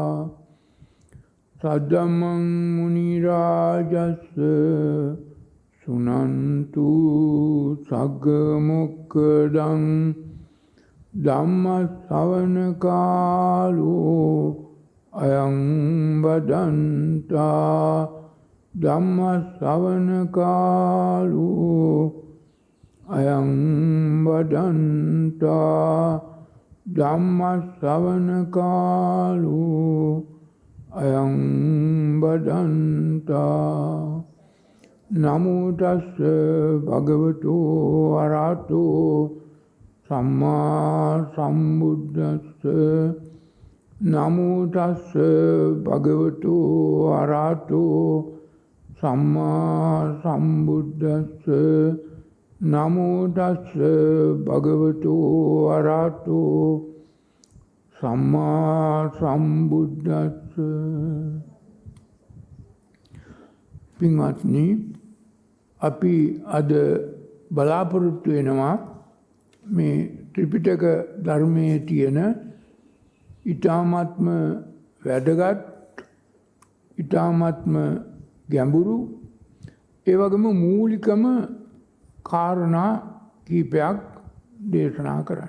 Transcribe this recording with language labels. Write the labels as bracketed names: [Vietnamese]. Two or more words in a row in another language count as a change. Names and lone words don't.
[Pali] सद्मं मुनिराजस्य सुनन्तु सग्मुक्तं धम्मश्रवणकालो अयं वदन्ता धम्मश्रवणकालो अयं वदन्ता धम्मश्रवणकालो अयं वदन्ता नमो तस्से भगवतो अरहतो सम्मा सम्बुद्धस्से नमो तस्से भगवतो अरहतो सम्मा सम्बुद्धस्से नमो तस्से भगवतो अरहतो सम्मा सम्बुद्धस्से [Sinhala] පින්වත්නි අපි අද බලාපොරොත්තු වෙනවා මේ ත්‍රිපිටක ධර්මයේ තියෙන ඊ타මාත්ම වැදගත් ඊ타මාත්ම ගැඹුරු ඒ වගේම මූලිකම කාරණා කීපයක් දේශනා කරන්න.